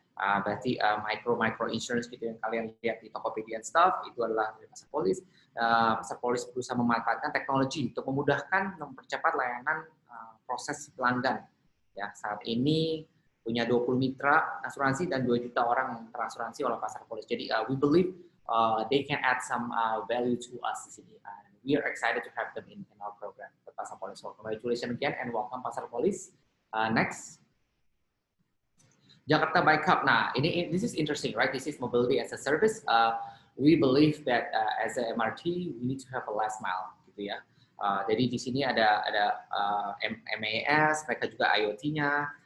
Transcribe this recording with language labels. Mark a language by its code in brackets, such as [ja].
[id] Berarti micro insurance gitu yang kalian lihat di Tokopedia and stuff, itu adalah dari Pasar Polis. Pasar Polis berusaha memanfaatkan teknologi untuk memudahkan, mempercepat layanan proses pelanggan. Ya, saat ini punya 20 mitra asuransi dan 2 juta orang yang terasuransi oleh Pasar Polis. [en] Jadi we believe they can add some value to us di sini. We are excited to have them in our program, Pasar Polis. So congratulations again and welcome Pasar Polis. Next, Jakarta Bike Hub. Nah, this is interesting, right? This is mobility as a service. We believe that as a MRT, we need to have a last mile, gitu ya. [id] Jadi di sini ada MAS, mereka juga IoT-nya.